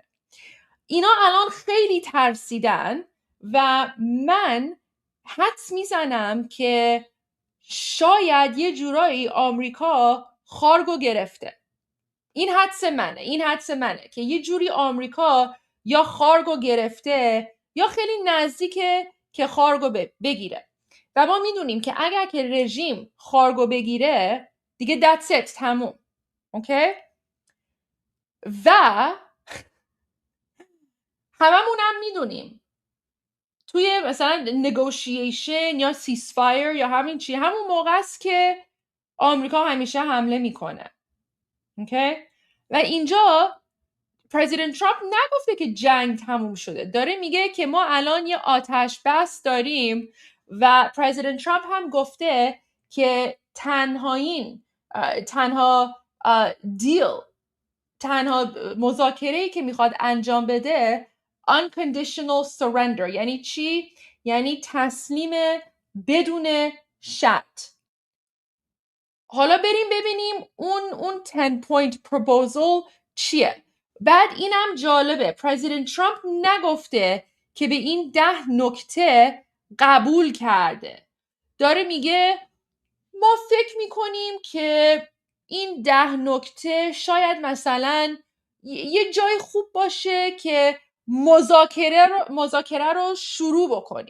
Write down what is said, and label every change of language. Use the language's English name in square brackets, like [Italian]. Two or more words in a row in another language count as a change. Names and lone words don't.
[Persian] اینا الان خیلی ترسیدن و من حدس میزنم که شاید یه جورایی آمریکا خارگو گرفته. این حدس منه که یه جوری آمریکا یا خارگو گرفته یا خیلی نزدیکه که خارگو بگیره. و ما میدونیم که اگر که رژیم خارگو بگیره دیگه [English] that's it، [Persian] تموم. اوکی؟ و هممونم میدونیم توی مثلا نگوشیشن یا سیسفایر یا همین چی، همون موقع است که آمریکا همیشه حمله میکنه. اوکی؟ و اینجا پرزیدنت ترامپ نگفته که جنگ تموم شده، داره میگه که ما الان یه آتش بس داریم و پرزیدنت ترامپ هم گفته که تنها مذاکره‌ای که میخواد انجام بده [English] unconditional surrender. [Persian] یعنی چی؟ یعنی تسلیم بدون شرط. حالا بریم ببینیم اون [English] 10 point proposal [Persian] چیه. بعد اینم جالبه، پرزیدنت ترامپ نگفته که به این 10 نکته قبول کرده، داره میگه ما فکر میکنیم که این 10 نکته شاید مثلا یه جای خوب باشه که مذاکره رو شروع بکنیم.